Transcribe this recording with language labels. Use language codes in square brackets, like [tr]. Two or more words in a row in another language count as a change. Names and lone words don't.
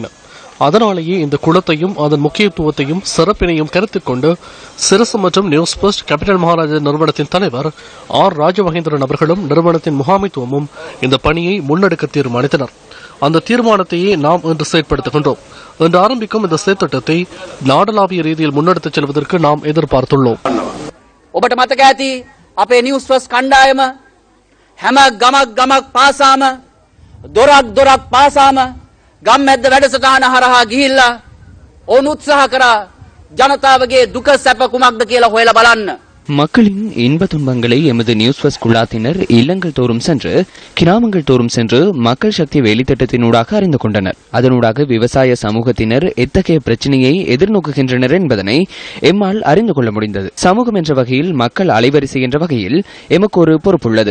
[ta] அதனாலேயே இந்த குளத்தையும் அதன் முக்கியத்துவத்தையும் சிறப்பினையும் கருத்தில் கொண்டு சிரசு மற்றும் நியூஸ் ஃபர்ஸ்ட் கேபிட்டல் மகாராஜா நிறுவனத்தின் தலைவர் ஆர் ராஜமகேந்திரன் அவர்களும் நிறுவனத்தின் முகாமைத்துவமும் இந்த பணியை முன்னெடுக்க தீர்மானித்தனர். அந்த தீர்மானத்தையே நாம் இன்று செயற்படுத்துகின்றோம். இன்று ஆரம்பிக்கும் இந்த செயற்திட்டத்தை நாடளாவிய ரீதியில் முன்னெடுத்துச் செல்வதற்கு நாம் எதிர்பார்த்துள்ளோம். [si] අපේ නිවුස් ෆස්ට් කණ්ඩායම හැම ගමක් පාසාම දොරක් පාසාම ගම් මැද්ද වැඩසටහන හරහා ගිහිල්ලා ඕන උත්සාහ කරා ජනතාවගේ දුක සැප කුමක්ද කියලා හොයලා බලන්න. [ta] மக்களின் இன்ப துன்பங்களை எமது நியூஸ் ஃபர்ஸ்ட் குழாத்தினர் இல்லங்கள் தோறும் சென்று கிராமங்கள் தோறும் சென்று மக்கள் சக்தி வேலைத்திட்டத்தினூடாக அறிந்து கொண்டனர். அதனூடாக விவசாய சமூகத்தினர் எத்தகைய பிரச்சனையை எதிர்நோக்குகின்றனர் என்பதனை எம்மால் அறிந்து கொள்ள முடிந்தது. சமூகம் என்ற வகையில் மக்கள் அலைவரிசை என்ற வகையில் எமக்கு ஒரு பொறுப்புள்ளது.